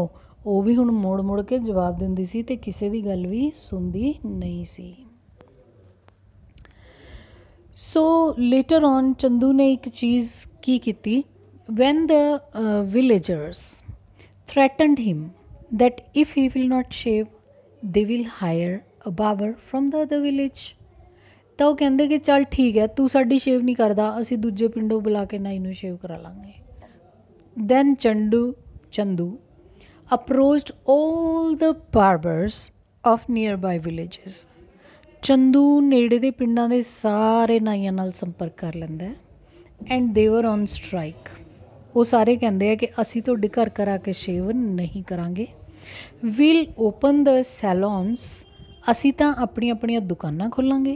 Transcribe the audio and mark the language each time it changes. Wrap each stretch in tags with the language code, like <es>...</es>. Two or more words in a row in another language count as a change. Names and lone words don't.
<pa>ਉਹ ਵੀ ਹੁਣ ਮੋੜ ਮੋੜ ਕੇ ਜਵਾਬ ਦਿੰਦੀ ਸੀ ਅਤੇ ਕਿਸੇ ਦੀ ਗੱਲ ਵੀ ਸੁਣਦੀ ਨਹੀਂ ਸੀ.</pa> <en>So later on</en> <pa>ਚੰਦੂ ਨੇ ਇੱਕ ਚੀਜ਼ ਕੀ ਕੀਤੀ?</pa> <en>When the villagers threatened him that if he will not shave they will hire a barber from the other village.</en> <pa>ਤਾਂ ਉਹ ਕਹਿੰਦੇ ਕਿ ਚੱਲ ਠੀਕ ਹੈ, ਤੂੰ ਸਾਡੀ ਸ਼ੇਵ ਨਹੀਂ ਕਰਦਾ, ਅਸੀਂ ਦੂਜੇ ਪਿੰਡੋਂ ਬੁਲਾ ਕੇ ਨਾਈ ਨੂੰ ਸ਼ੇਵ ਕਰਾ ਲਾਂਗੇ.</pa> <en>Then Chandu approached all the barbers of nearby villages.</en> <pa>ਚੰਦੂ ਨੇੜੇ ਦੇ ਪਿੰਡਾਂ ਦੇ ਸਾਰੇ ਨਾਈਆਂ ਨਾਲ ਸੰਪਰਕ ਕਰ ਲੈਂਦਾ</pa> <en>and they were on strike.</en> <pa>ਉਹ ਸਾਰੇ ਕਹਿੰਦੇ ਆ ਕਿ ਅਸੀਂ ਤੁਹਾਡੇ ਘਰ ਘਰ ਆ ਕੇ ਸ਼ੇਵ ਨਹੀਂ ਕਰਾਂਗੇ.</pa> <en>We'll open the salons.</en> <pa>ਅਸੀਂ ਤਾਂ ਆਪਣੀਆਂ ਦੁਕਾਨਾਂ ਖੋਲਾਂਗੇ.</pa>